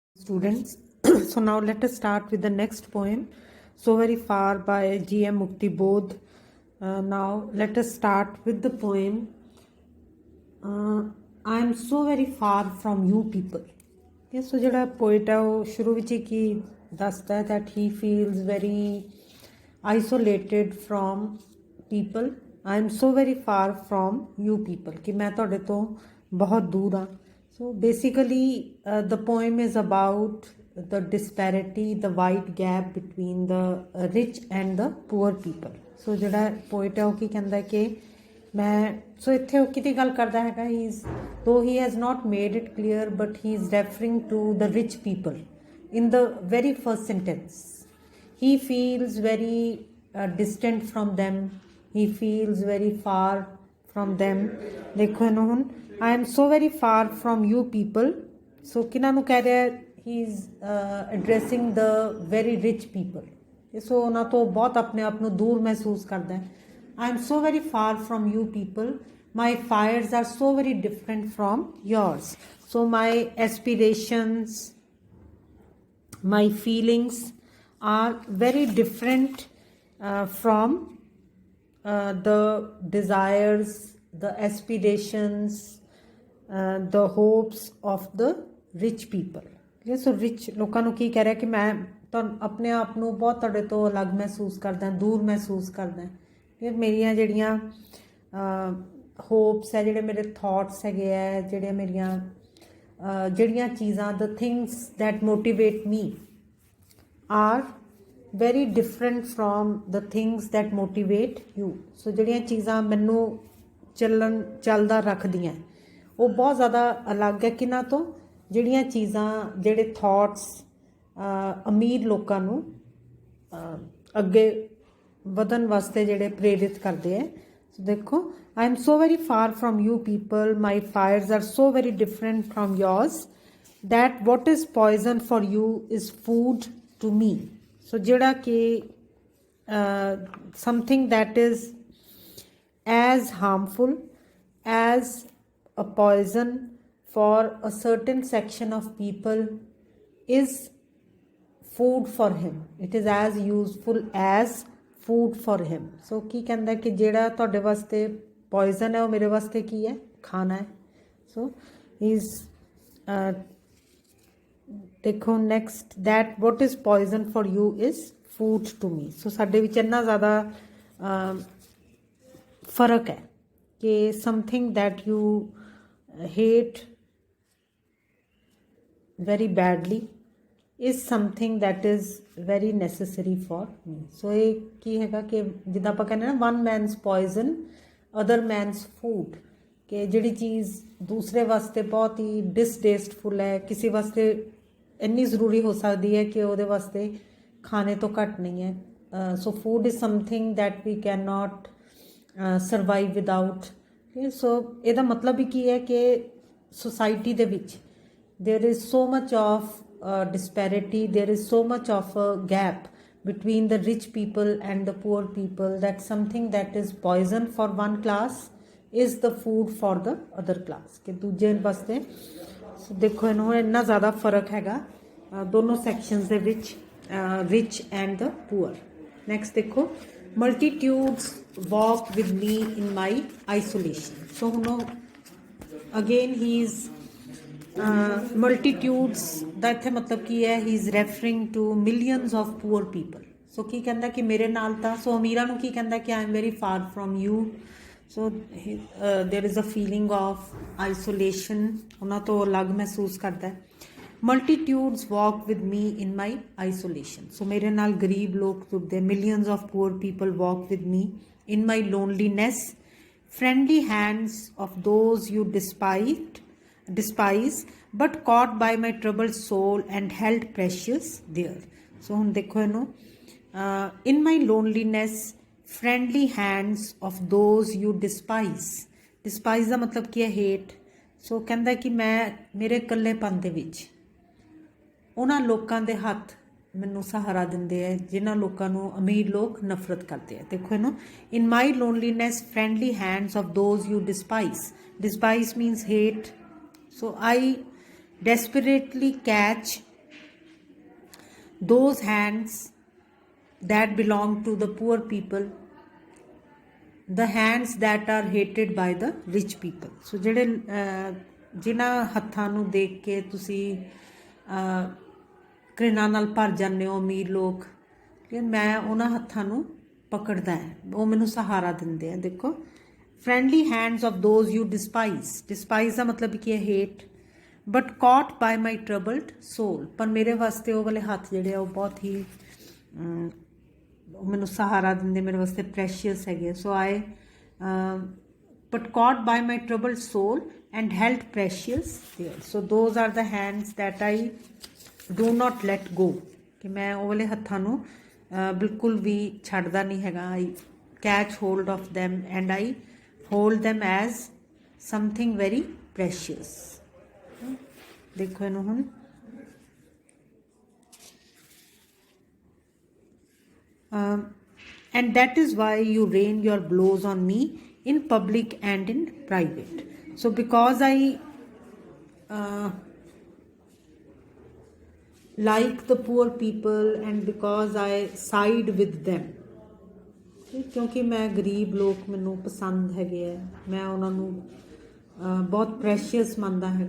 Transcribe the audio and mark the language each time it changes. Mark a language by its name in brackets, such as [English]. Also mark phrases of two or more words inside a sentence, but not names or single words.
[English] students. So now let us start with the next poem, So Very Far by G.M. Mukti Bodh. Now let us start with the poem, I am so very far from you people. [Punjabi] Okay, so ਜਿਹੜਾ poet ਹੈ ਉਹ ਸ਼ੁਰੂ ਵਿੱਚ ਹੀ ਕੀ ਦੱਸਦਾ ਹੈ [English] that he feels very isolated from people. I am so very far from you people, [Punjabi] ਕਿ ਮੈਂ ਤੁਹਾਡੇ ਤੋਂ ਬਹੁਤ ਦੂਰ ਹਾਂ. [English] So basically the poem is about the disparity, the wide gap between the rich and the poor people. So [Punjabi] ਜਿਹੜਾ poet ਹੈ ਉਹ ਕੀ ਕਹਿੰਦਾ ਕਿ ਮੈਂ ਸੋ ਇੱਥੇ ਉਹ ਕਿਹਦੀ ਗੱਲ ਕਰਦਾ ਹੈਗਾ [English] he is though he has not made it clear but he is referring to the rich people in the very first sentence. He feels very distant from them, he feels very far from them. [Punjabi] ਦੇਖੋ ਇਹਨੂੰ ਹੁਣ [English] I am so very far from you people. So [Punjabi] ਕਿਹਨਾਂ ਨੂੰ ਕਹਿ ਰਿਹਾ [English] he is addressing the very rich people. [Punjabi] ਸੋ ਉਹਨਾਂ ਤੋਂ ਬਹੁਤ ਆਪਣੇ ਆਪ ਨੂੰ ਦੂਰ ਮਹਿਸੂਸ ਕਰਦਾ ਹੈ. [English] I am so very far from you people. My fires are so very different from yours. So my aspirations, my feelings are very different from the desires, the aspirations, the hopes of the rich people. [Punjabi] Okay, so rich ਲੋਕਾਂ ਨੂੰ ਕੀ ਕਹਿ ਰਿਹਾ ਕਿ ਮੈਂ ਤਾਂ ਆਪਣੇ ਆਪ ਨੂੰ ਬਹੁਤ ਤੁਹਾਡੇ ਤੋਂ ਅਲੱਗ ਮਹਿਸੂਸ ਕਰਦਾ, ਦੂਰ ਮਹਿਸੂਸ ਕਰਦਾ. ਫਿਰ ਮੇਰੀਆਂ ਜਿਹੜੀਆਂ ਹੋਪਸ ਹੈ, ਜਿਹੜੇ ਮੇਰੇ ਥਾਟਸ ਹੈਗੇ ਹੈ, ਜਿਹੜੀਆਂ ਮੇਰੀਆਂ ਜਿਹੜੀਆਂ ਚੀਜ਼ਾਂ [English] the things that motivate me are very different from the things that motivate you. [Punjabi] ਸੋ ਜਿਹੜੀਆਂ ਚੀਜ਼ਾਂ ਮੈਨੂੰ ਚੱਲਦਾ ਰੱਖਦੀਆਂ ਉਹ ਬਹੁਤ ਜ਼ਿਆਦਾ ਅਲੱਗ ਹੈ ਕਿਹਨਾਂ ਤੋਂ, ਜਿਹੜੀਆਂ ਚੀਜ਼ਾਂ ਜਿਹੜੇ ਥਾਟਸ ਅਮੀਰ ਲੋਕਾਂ ਨੂੰ ਅੱਗੇ ਵਧਣ ਵਾਸਤੇ ਜਿਹੜੇ ਪ੍ਰੇਰਿਤ ਕਰਦੇ ਹੈ. [English] ਸੋ ਦੇਖੋ I am so very far from you people, my fires are so very different from yours, that what is poison for you is food to me. So [Punjabi] ਜਿਹੜਾ ਕਿ [English] something that is as harmful as a poison for a certain section of people is food for him. It is as useful as food for him. [Punjabi] So ਕੀ ਕਹਿੰਦਾ ਕਿ ਜਿਹੜਾ ਤੁਹਾਡੇ ਵਾਸਤੇ poison ਹੈ ਉਹ ਮੇਰੇ ਵਾਸਤੇ ਕੀ ਹੈ, ਖਾਣਾ ਹੈ. [English] So is ਦੇਖੋ next that what is poison for you is food to me. So [Punjabi] ਸਾਡੇ ਵਿੱਚ ਇੰਨਾ ਜ਼ਿਆਦਾ ਫਰਕ ਹੈ ਕਿ [English] something that you hate very badly is something that is very necessary for me. [Punjabi] So ਇਹ ਕੀ ਹੈਗਾ ਕਿ ਜਿੱਦਾਂ ਆਪਾਂ ਕਹਿੰਦੇ ਨਾ [English] one man's poison other man's food, [Punjabi] ਕਿ ਜਿਹੜੀ ਚੀਜ਼ ਦੂਸਰੇ ਵਾਸਤੇ ਬਹੁਤ ਹੀ ਡਿਸਟੇਸਟਫੁਲ ਹੈ ਕਿਸੇ ਵਾਸਤੇ ਇੰਨੀ ਜ਼ਰੂਰੀ ਹੋ ਸਕਦੀ ਹੈ ਕਿ ਉਹਦੇ ਵਾਸਤੇ ਖਾਣੇ ਤੋਂ ਘੱਟ ਨਹੀਂ ਹੈ. [English] So food is something that we cannot survive without. [Punjabi] ਸੋ ਇਹਦਾ ਮਤਲਬ ਵੀ ਕੀ ਹੈ ਕਿ ਸੁਸਾਇਟੀ ਦੇ ਵਿੱਚ [English] there is so much of disparity, there is so much of a gap between the rich people and the poor people, that something that is poison for one class is the food for the other class. [Punjabi] ਕਿ ਦੂਜੇ ਵਾਸਤੇ ਦੇਖੋ ਇਹਨੂੰ ਇੰਨਾ ਜ਼ਿਆਦਾ ਫਰਕ ਹੈਗਾ ਦੋਨੋਂ ਸੈਕਸ਼ਨਸ ਦੇ ਵਿੱਚ, [English] rich and the poor. Next ਦੇਖੋ multitudes walk with me in my isolation. So ਹੁਣ again he is multitudes [Punjabi] ਦਾ ਇੱਥੇ ਮਤਲਬ ਕੀ ਹੈ, [English] he is referring to millions of poor people. [Punjabi] ਸੋ ਕੀ ਕਹਿੰਦਾ ਕਿ ਮੇਰੇ ਨਾਲ ਤਾਂ ਸੋ ਅਮੀਰਾਂ ਨੂੰ ਕੀ ਕਹਿੰਦਾ ਕਿ [English] I am very far from you. So there is a feeling of isolation, [Punjabi] ਉਹਨਾਂ ਤੋਂ ਅਲੱਗ ਮਹਿਸੂਸ ਕਰਦਾ. [English] Multitudes walk with me in my isolation. ਸੋ [Punjabi] ਮੇਰੇ ਨਾਲ ਗਰੀਬ ਲੋਕ ਤੁਰਦੇ, [English] millions of poor people walk with me in my loneliness. Friendly hands of those you despise but caught by my troubled soul and held precious there. So [Punjabi] ਹੁਣ ਦੇਖੋ ਇਹਨੂੰ [English] in my loneliness friendly hands of those you despise [Punjabi] ਦਾ ਮਤਲਬ ਕੀ ਹੈ, [English] hate. [Punjabi] ਸੋ ਕਹਿੰਦਾ ਕਿ ਮੈਂ ਮੇਰੇ ਇਕੱਲੇਪਨ ਦੇ ਵਿੱਚ ਉਹਨਾਂ ਲੋਕਾਂ ਦੇ ਹੱਥ ਮੈਨੂੰ ਸਹਾਰਾ ਦਿੰਦੇ ਹੈ ਜਿਨ੍ਹਾਂ ਲੋਕਾਂ ਨੂੰ ਅਮੀਰ ਲੋਕ ਨਫ਼ਰਤ ਕਰਦੇ ਹੈ. ਦੇਖੋ ਇਹਨੂੰ [English] in my loneliness friendly hands of those you despise means hate. So I desperately catch those hands that belong to the poor people, the hands that are hated by the rich people. [Punjabi] So ਜਿਹੜੇ ਜਿਨ੍ਹਾਂ ਹੱਥਾਂ ਨੂੰ ਦੇਖ ਕੇ ਤੁਸੀਂ ਘ੍ਰਿਣਾ ਨਾਲ ਭਰ ਜਾਂਦੇ ਹੋ ਅਮੀਰ ਲੋਕ, ਕਿ ਮੈਂ ਉਹਨਾਂ ਹੱਥਾਂ ਨੂੰ ਪਕੜਦਾ ਹੈ, ਉਹ ਮੈਨੂੰ ਸਹਾਰਾ ਦਿੰਦੇ ਆ। ਦੇਖੋ, [English] friendly hands of those you despise [Punjabi] ਦਾ ਮਤਲਬ ਕੀ ਹੈ, ਹੇਟ, [English] but caught by my troubled soul, [Punjabi] ਪਰ ਮੇਰੇ ਵਾਸਤੇ ਉਹ ਵਾਲੇ ਹੱਥ ਜਿਹੜੇ ਆ ਉਹ ਬਹੁਤ ਹੀ ਮੈਨੂੰ ਸਹਾਰਾ ਦਿੰਦੇ, ਮੇਰੇ ਵਾਸਤੇ ਪ੍ਰੈਸ਼ੀਅਸ ਹੈਗੇ। [English] So I but caught by my troubled soul and held precious there. So those are the hands that I do not let go, [Punjabi] ਕਿ ਮੈਂ ਉਹ ਵਾਲੇ ਹੱਥਾਂ ਨੂੰ ਬਿਲਕੁਲ ਵੀ ਛੱਡਦਾ ਨਹੀਂ ਹੈਗਾ। [English] I catch hold of them and I hold them as something very precious. [Punjabi] ਦੇਖੋ ਇਹਨੂੰ ਹੁਣ, [English] and that is why you rain your blows on me in public and in private. So because I like the poor people and because I side with them, [Punjabi] ਕਿਉਂਕਿ ਮੈਂ ਗਰੀਬ ਲੋਕ ਮੈਨੂੰ ਪਸੰਦ ਹੈਗੇ ਆ, ਮੈਂ ਉਹਨਾਂ ਨੂੰ ਬਹੁਤ ਪ੍ਰੈਸ਼ੀਅਸ ਮੰਨਦਾ ਹੈਗਾ।